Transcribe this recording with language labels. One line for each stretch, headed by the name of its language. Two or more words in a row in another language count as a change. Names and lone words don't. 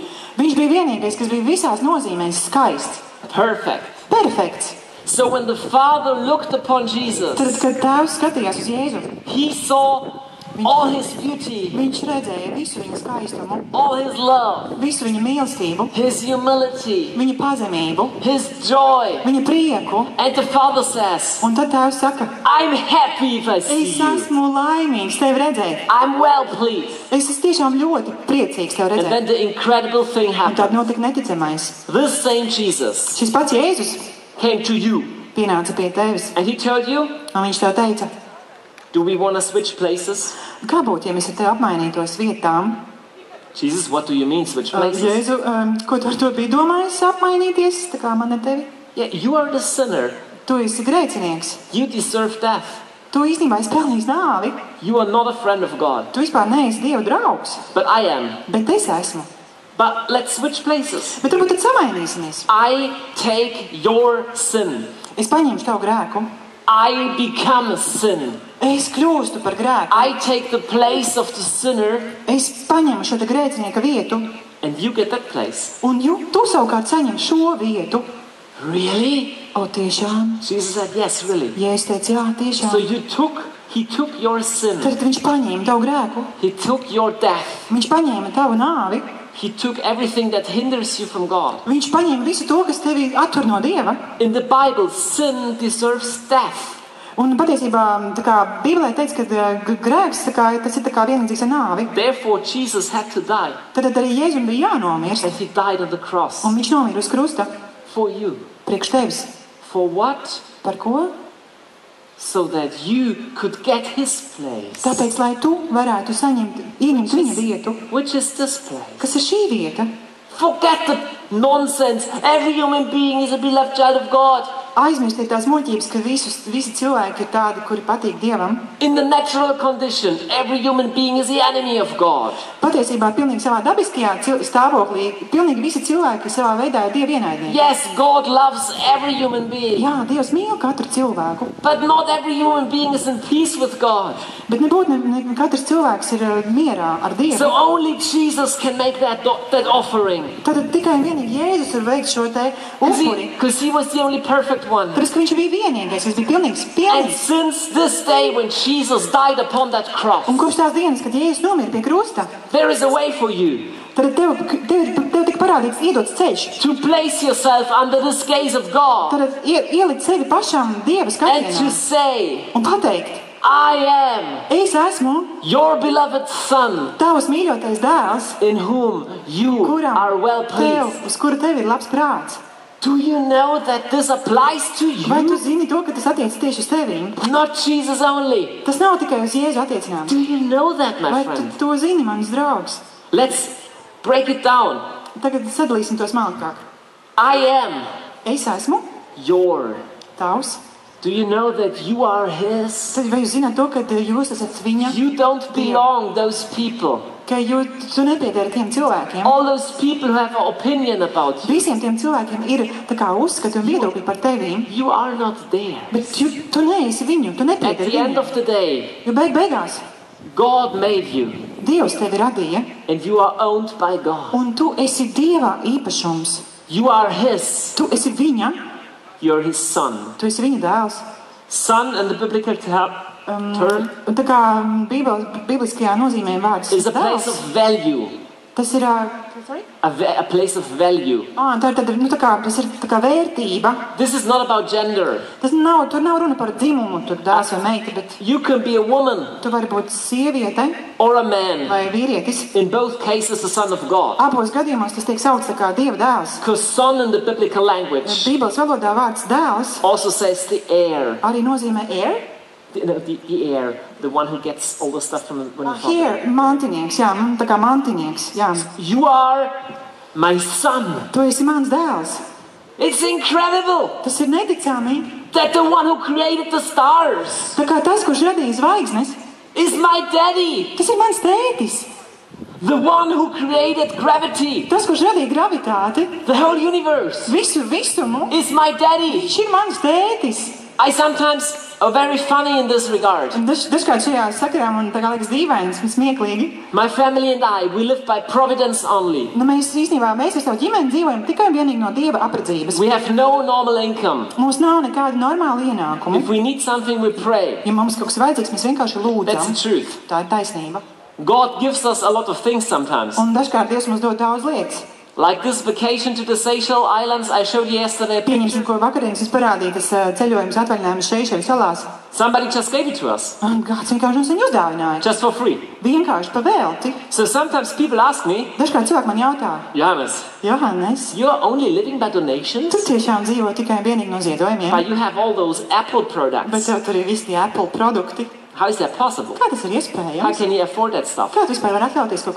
Latvian: Viņš bija vienīgais, kas bija visās nozīmēs skaists.
English: perfect.
Latvian: Perfekts.
English: So when the Father looked upon
Latvian: Tad, Jesus, kad tēvs skatījās uz Jēzu,
English: he saw all his beauty,
Latvian: viņš redzēja visu viņa skaistumu,
English: all his love,
Latvian: visu viņa mīlestību,
English: his humility,
Latvian: viņa pazemību,
English: his joy.
Latvian: viņa prieku.
English: And the Father says,
Latvian: Un tad tēvs saka,
English: I'm happy if I see
Latvian: es
English: you.
Latvian: esmu laimīgs tevi redzēt.
English: I'm well pleased.
Latvian: Es esmu tiešām ļoti priecīgs tevi
English: And
Latvian: redzēt.
English: then the incredible thing
Latvian: Un
English: happened.
Latvian: tad notika neticamais.
English: This same Jesus
Latvian: Šis pats Jēzus
English: came to you
Latvian: pienāca pie tevis,
English: and he told you,
Latvian: un viņš tev teica,
English: do we want to switch places?
Latvian: kā būtu, ja mēs ar tevi apmainītos vietām?
English: Jesus, what do you mean switch places?
Latvian: Jēzu, ko tu ar to biji domājis apmainīties, tā kā man ar tevi?
English: Yeah, you are the sinner.
Latvian: Tu esi grēcinieks.
English: You deserve death.
Latvian: Tu īstenībā esi pelnījis nāvi.
English: You are not a friend of God,
Latvian: Tu vispār neesi Dieva draugs,
English: but I am.
Latvian: bet es esmu.
English: But let's switch places.
Latvian: Bet varbūt tad samainīsimies.
English: I take your sin.
Latvian: Es paņemšu tavu grēku.
English: I become sin.
Latvian: Es kļūstu par grēku.
English: I take the place of the sinner
Latvian: Es paņemu šo te grēcinieka vietu,
English: and you get that place.
Latvian: un tu savukārt saņem šo vietu.
English: Really?
Latvian: O, tiešām?
English: Jesus said, yes, really.
Latvian: Jēzus teica, jā, tiešām.
English: So he took your sin.
Latvian: Tad viņš paņēma tavu grēku.
English: He took your death.
Latvian: Viņš paņēma tavu nāvi.
English: He took everything that hinders you from God.
Latvian: Viņš paņēma visu to, kas tevi attur no Dieva.
English: In the Bible, sin deserves death.
Latvian: Un patiesībā, tā kā Bībelē teica, ka grēks, tas ir tā kā vienlīdzīgs ar nāvi.
English: Therefore, Jesus had to die.
Latvian: Tad arī Jēzum bija jānomirst.
English: And he died on the cross.
Latvian: Un viņš nomira uz krusta.
English: For you.
Latvian: Priekš tevis.
English: For what?
Latvian: Par ko?
English: So that you could get his place.
Latvian: Tāpēc, lai tu varētu ieņemt viņa vietu.
English: Which is this place?
Latvian: Kas ir šī vieta?
English: Forget the nonsense. Every human being is a beloved child of God.
Latvian: Aizmirstiet tās muļķības, ka visi cilvēki ir tādi, kuri patīk Dievam.
English: In the natural condition, every human being is the enemy of God.
Latvian: Patiesībā, pilnīgi savā dabiskajā stāvoklī, pilnīgi visi cilvēki savā veidā ir Dieva ienaidnieki.
English: Yes, God loves every human being.
Latvian: Jā, Dievs mīl katru cilvēku.
English: But not every human being is in peace with God.
Latvian: Bet nebūtu ne katrs cilvēks ir mierā ar Dievu.
English: So only Jesus can make that offering.
Latvian: Tad tikai vienīgi Jēzus var veikt šo te upuri.
English: Because he was the only perfect one.
Latvian: Tāpēc, ka viņš bija vienīgais, viņš bija
English: And
Latvian: pilnīgs.
English: since this day when Jesus died upon that cross,
Latvian: Un kopš tās dienas, kad Jēzus nomira pie krusta,
English: there is a way for you
Latvian: tad tev tika parādīts iedots ceļš.
English: to place yourself under this gaze of God
Latvian: Tad ielikt sevi pašam Dieva
English: and to
Latvian: skatienā
English: say,
Latvian: un pateikt,
English: I am
Latvian: es esmu
English: your beloved son
Latvian: tavs mīļotais dēls,
English: in whom you
Latvian: kuram
English: are well pleased.
Latvian: uz kuru tev ir labs prāts.
English: Do you know that this applies to
Latvian: Vai tu
English: you?
Latvian: zini to, ka tas attiec tieši uz tevi?
English: Not Jesus only.
Latvian: Tas nav tikai uz Jēzu attiecināms.
English: Do you know that, my
Latvian: Vai tu
English: friend?
Latvian: to zini, mans draugs?
English: Let's break it down.
Latvian: Tagad sadalīsim to smalkāk.
English: I am
Latvian: Es esmu
English: your.
Latvian: tavs.
English: Do you know that you are his?
Latvian: Tad vai jūs zināt to, ka jūs esat viņa?
English: You don't belong those people.
Latvian: Ka tu nepiedari tiem cilvēkiem.
English: All those people who have an opinion about you.
Latvian: Visiem tiem cilvēkiem ir tā kā uzskati un viedokļi par tevi.
English: You are not there.
Latvian: Bet tu neesi viņu, tu
English: At
Latvian: nepiedari
English: the end
Latvian: viņu.
English: of the day,
Latvian: Jo beigās
English: God made you
Latvian: Dievs tevi radīja
English: and you are owned by God.
Latvian: un tu esi Dieva īpašums.
English: You are his.
Latvian: Tu esi viņa,
English: You're his son.
Latvian: tu esi viņa dēls.
English: Son in the biblical term
Latvian: Un tā kā bibliskajā nozīmē vārds
English: is a place of
Latvian: dēls,
English: value.
Latvian: tas ir,
English: A place of value.
Latvian: tas ir tā kā vērtība.
English: This is not about gender.
Latvian: Tur nav runa par dzimumu, tur dēls vai meita, bet
English: You can be a woman
Latvian: tu vari būt sieviete
English: or a man.
Latvian: vai vīrietis.
English: In both cases, the son of God.
Latvian: Abos gadījumos tas tiek saukts tā kā Dieva dēls.
English: Because son in the biblical language
Latvian: Bībeles valodā vārds dēls
English: also says the heir.
Latvian: arī nozīmē heir.
English: The heir, the one who gets all the stuff from when he's
Latvian: Heir, mantinieks, jā, tā kā mantinieks, jā.
English: You are my son.
Latvian: Tu esi mans dēls.
English: It's incredible
Latvian: Tas ir neticami.
English: that the one who created the stars
Latvian: Tā kā tas, kurš radīja zvaigznes,
English: is my daddy.
Latvian: tas ir mans tētis.
English: The one who created gravity,
Latvian: Tas, kurš radīja gravitāti,
English: the whole universe,
Latvian: visu visumu,
English: is my daddy.
Latvian: viņš ir mans tētis.
English: I sometimes are very funny in this regard.
Latvian: Un dažkārt šajā sakarā man tā kā liekas dīvains un smieklīgi.
English: My family and I, we live by providence only.
Latvian: Nu, mēs ar savu ģimeni dzīvojam tikai un vienīgi no Dieva apredzības.
English: We have no normal income.
Latvian: Mums nav nekāda normāla ienākuma.
English: If we need something, we pray.
Latvian: Ja mums kaut kas vajadzīgs, mēs vienkārši
English: That's the
Latvian: lūdzam.
English: truth.
Latvian: Tā ir taisnība.
English: God gives us a lot of things sometimes.
Latvian: Un dažkārt Dievs mums dod daudz lietas.
English: Like this vacation to the Seychelles Islands, I showed you yesterday a
Latvian: Pieņemsim,
English: picture.
Latvian: ko vakarīnes es parādīju, tas ceļojums atvaļinājums Seišeļu salās.
English: Somebody just gave it to us,
Latvian: Un kāds vienkārši mums viņu uzdāvināja.
English: just for free.
Latvian: Vienkārši pa velti.
English: So sometimes people ask me,
Latvian: Dažkārt cilvēki man jautā, Johannes, Johannes,
English: you're only living by donations,
Latvian: tu tiešām dzīvo tikai un vienīgi no ziedojumiem,
English: but you have all those Apple
Latvian: bet
English: products.
Latvian: tev tur ir visi tie Apple produkti.
English: How is that possible?
Latvian: Kā tas ir
English: How
Latvian: iespējams?
English: can you afford that stuff?
Latvian: Kā tu vispār vari atļauties kaut ko